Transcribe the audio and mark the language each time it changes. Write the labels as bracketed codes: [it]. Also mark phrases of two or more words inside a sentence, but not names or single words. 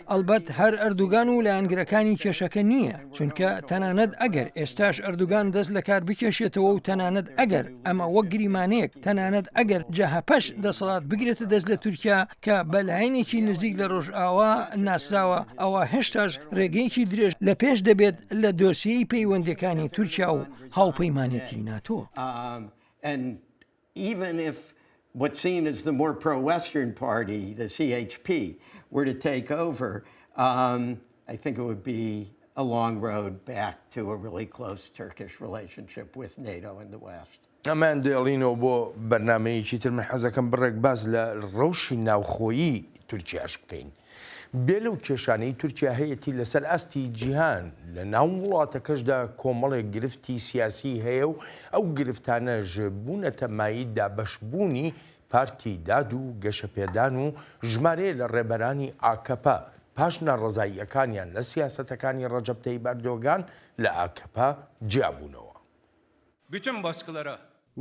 [ckb] ئەلبەت هەر ئەردوگان و لایەنگرەکانی کێشەکە نییە چونکە تەنانەت ئەگەر ئێستاش ئەردوگان دەست لە کار بکێشێتەوە و تەنانەت ئەگەر ئەمە وەک گریمانەیەک تەنانەت ئەگەر جەهەپەش دەسەڵات بگرێتە دەست لە تورکیا کە بەلایەنێکی نزیک لە ڕۆژئاوا ناسراوە ئەوە هێشتاش ڕێگەیەکی درێژ لە پێش دەبێت لە دۆسیەی پەیوەندەکانی تورکیا و هاوپەیمانێتی ناتۆ. [en] And even if what's seen as the more pro-Western party, the CHP, were to take over, I think it would be a long road back to a really close Turkish relationship with NATO and the West. [ckb] ئەمان دێڵینەوە بۆ بەرنامەیەکی تر من حەزەکەم بڕێک باز لە ڕەوشی ناوخۆیی تورکیاش بکەین. بێ لەو کێشانەی تورکیا هەیەی لەسەر ئەستی جیهان لە ناو وڵاتەکەشدا کۆمەڵێک گرفتی سیاسی هەیە و ئەو گرفتانەژ بوونەتە ماییدا بەشبوونی پارتی داد و گەشەپێدان و ژمارەیە لە ڕێبەرانی ئاکەپا پاش ناڕزاییەکانیان لە سیاسەتەکانی ڕەجەب تەیب ئەردۆغان لە ئاکەپا جیابوونەوە.